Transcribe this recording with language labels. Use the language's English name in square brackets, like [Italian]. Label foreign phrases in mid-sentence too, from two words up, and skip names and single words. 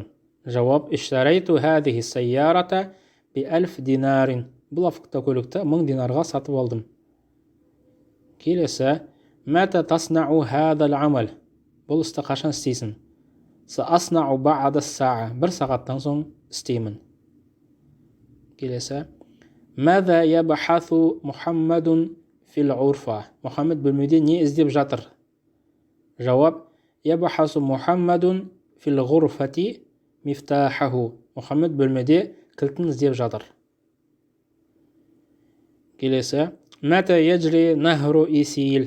[Arabic] Жауап: اشتريت هذه السيارة بـ 1000 دينار. [Kazakh] Бұл автокөлікті 1000 динарға сатып алдым. Келесі: [Arabic] متى تصنع هذا العمل. [Kazakh] Бұл істі қашан істейсің? [Arabic] سأصنع بعد ساعة. [Kazakh] 1 сағаттан соң істеймін. Келесі: [Arabic] ماذا يبحث محمد في الغرفة. [Kazakh] Мұхаммед бөлмеде не іздеп жатыр? Жауап: [Arabic] يبحث محمد في الغرفة مفتاحه. [Kazakh] Мұхаммед бөлмеде кілтін іздеп жатыр. Келесі: [Arabic] متى يجري نهر النيل.